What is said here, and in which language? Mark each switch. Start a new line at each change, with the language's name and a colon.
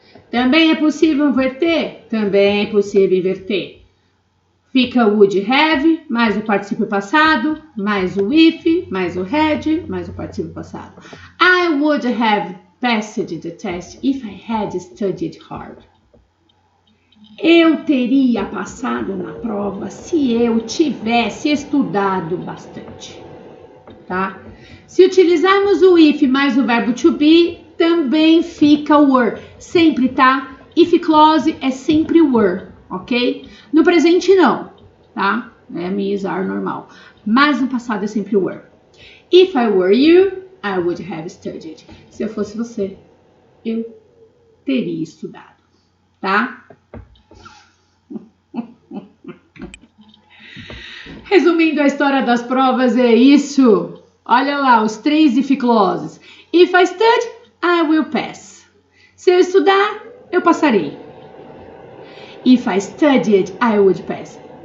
Portuguese: Também é possível inverter? Também é possível inverter. Fica o would have, mais o particípio passado, mais o if, mais o had, mais o particípio passado.
English: I would have passed the test if I had studied hard.
Portuguese: Eu teria passado na prova se eu tivesse estudado bastante, tá? Se utilizarmos o if mais o verbo to be, também fica o were, sempre, tá? If clause é sempre were, ok? No presente não, tá? É is, are normal. Mas no passado é sempre were.
English: If I were you, I would have studied.
Portuguese: Se eu fosse você, eu teria estudado, tá? Resumindo a história das provas, é isso. Olha lá, os 3 if clauses.
English: If I study, I will pass.
Portuguese: Se eu estudar, eu passarei.
English: If I studied, I would pass.